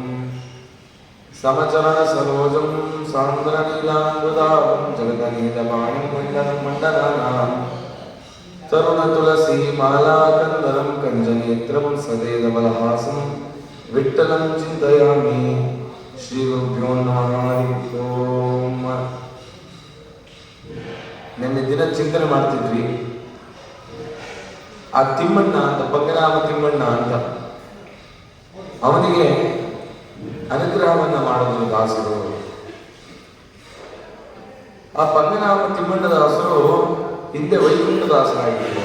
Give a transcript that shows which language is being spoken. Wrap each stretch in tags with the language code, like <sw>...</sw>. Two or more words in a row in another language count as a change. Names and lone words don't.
<sa>समचरणसरोजं सान्द्रनीलाम्बुदां जगदनीलवाणीं मण्डनानां तरुणतुलसीमालाकन्दरं कञ्जनेत्रं सदेदबलहासं विठ्ठलं चिन्तयामि। श्रीगुरुभ्यो नमः। ओಂ.</sa> <kn>ನಿನ್ನೆ ದಿನ ಚಿಂತನೆ ಮಾಡ್ತಿದ್ವಿ. ಆ ತಿಮ್ಮಣ್ಣ ಅಂತ, ಪಂಗನಾಮ ತಿಮ್ಮಣ್ಣ ಅಂತ, ಅವನಿಗೆ ಅನುಗ್ರಹವನ್ನು ಮಾಡಿದ್ರು ದಾಸರು. ಆ ಪಂಗನಾಮ ತಿಮ್ಮಣ್ಣ ದಾಸರು ಹಿಂದೆ ವೈಕುಂಠ ದಾಸರಾಗಿದ್ರು.</kn>